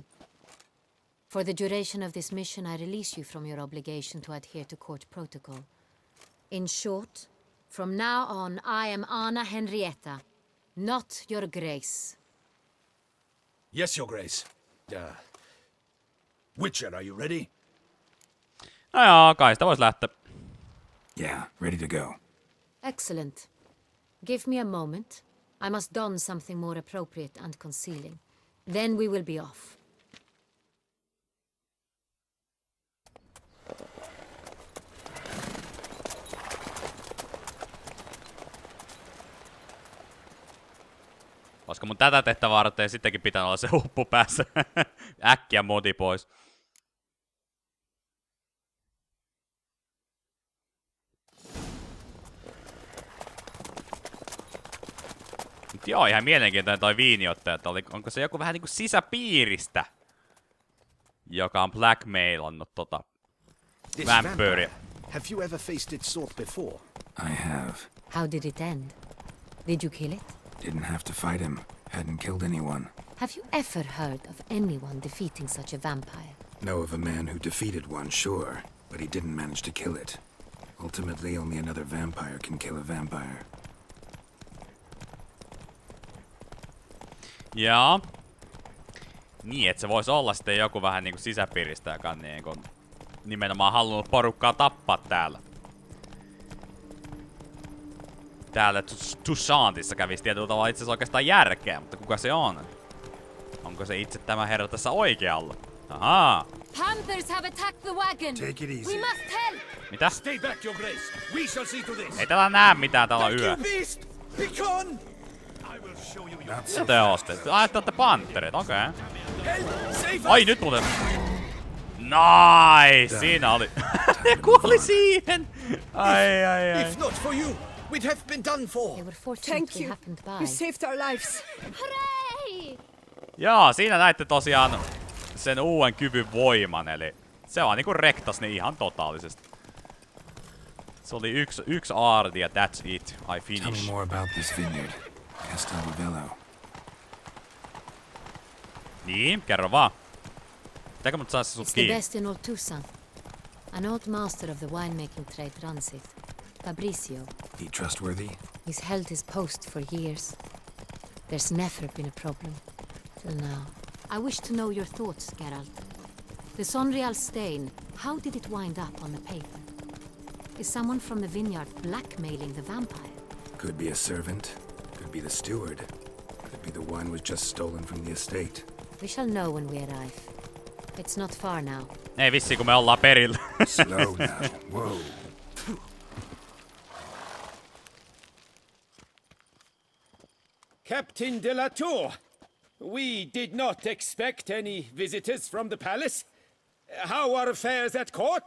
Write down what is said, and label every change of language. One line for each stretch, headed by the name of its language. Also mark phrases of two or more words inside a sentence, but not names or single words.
English: For the duration of this mission, I release you from your obligation to adhere to court protocol. In short, from now on, I am Anna Henrietta, not your Grace. Yes, Your Grace. Witcher, are you ready?
Finnish: No joo, kai sitä vois lähteä.
English: Yeah, ready to go. Excellent. Give me a moment. I must don something more appropriate and concealing. Then we will be off.
Finnish: Olisiko mun tätä tehtävää varten sittenkin pitänyt olla se huppu päässä? Äkkiä modi pois. Mut joo, ihan mielenkiintoinen toi viiniottaja, että onko se joku vähän niinku sisäpiiristä, joka on blackmailannut vampyyriä.
English: Have you ever faced its sort before? I have. How did it end? Did you kill it? Didn't have to fight him. Hadn't killed anyone. Have you ever heard of anyone defeating such a vampire? Know of a man who defeated one, sure, but he didn't manage to kill it. Ultimately, only another vampire can kill a vampire.
Finnish: Jaa. Niin, että se voisi olla sitten joku vähän niinku sisäpiiristä, joka on niinku nimenomaan halunnut porukkaa tappaa täällä. Täällä Toussaintissa kävisi tietyllä tavalla itse asiassa oikeastaan järkeä, mutta kuka se on? Onko se itse tämä herra tässä oikealla? Ahaa.
English: Panthers have attacked the wagon. Take it easy. We must help.
Finnish: Mitä?
English: Stay back, Your Grace. We shall see to this.
Finnish: Ei täällä näe mitään, täällä on yö.
English: beast! Begone! I will show you your...
Finnish: Mitä te ooste? Ai, te ootte panterit, okei. Ai, nyt muuten... Nice! Siinä oli... Ne kuoli siihen! Ai.
English: If not for you, we'd have been done for. They were fortunately happened by. You saved our lives. Hooray!
Finnish: Jaa, siinä näitte tosiaan sen uuden kyvyn voiman, eli se vaan niinku rektas ne ihan totaalisesti. Se oli yksi aarti ja
English: that's it. I Tell me finish. more about this vineyard. Castelvello.
Finnish: Niin, kerro vaan. Pitääkö mut saa se sut
English: It's the
Finnish: kiinni?
English: best in all Toussaint. An old master of the winemaking trade runs it. Fabricio. He trustworthy? He's held his post for years. There's never been a problem. Till now. I wish to know your thoughts, Geralt. The Sonreal stain, how did it wind up on the paper? Is someone from the vineyard blackmailing the vampire? Could be a servant. Could be the steward. Could be the one was just stolen from the estate. We shall know when we arrive. It's not far now.
Finnish: Ei vissi, kun me ollaan perillä.
English: Slow now. Whoa. Captain de la Tour, we did not expect any visitors from the palace. How are affairs at court?